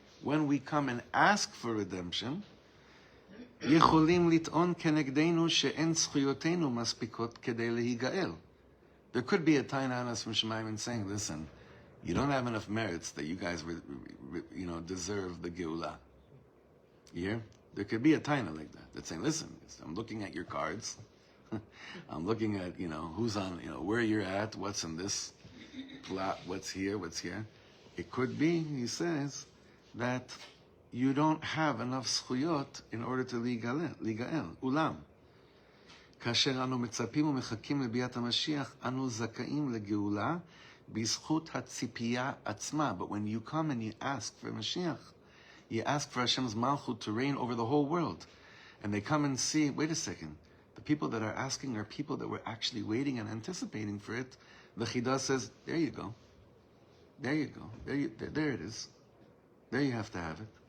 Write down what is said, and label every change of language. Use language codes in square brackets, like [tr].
[en] When we come and ask for redemption, [he] יכולים לטעון כנגדנו שאין זכויותינו מספיקות כדי להיגאל. [en] There could be a taina on us from Shemayim saying, listen, you don't have enough merits that you guys deserve the Geulah. Yeah? There could be a taina like that. That's saying, listen, I'm looking at your cards. I'm looking at, who's on, where you're at, what's in this plot, what's here. It could be, he says, that you don't have enough zchuyot in order to ligael, ulam. [he] כאשר אנו מצפים ומחכים לביאת המשיח, אנו זכאים לגאולה בזכות הציפייה עצמה. [en] But when you come and you ask for Mashiach, you ask for Hashem's Malchut to reign over the whole world. And they come and see, wait a second, the people that are asking are people that were actually waiting and anticipating for it. The Chida says, there you go. There you go. There it is. There you have to have it.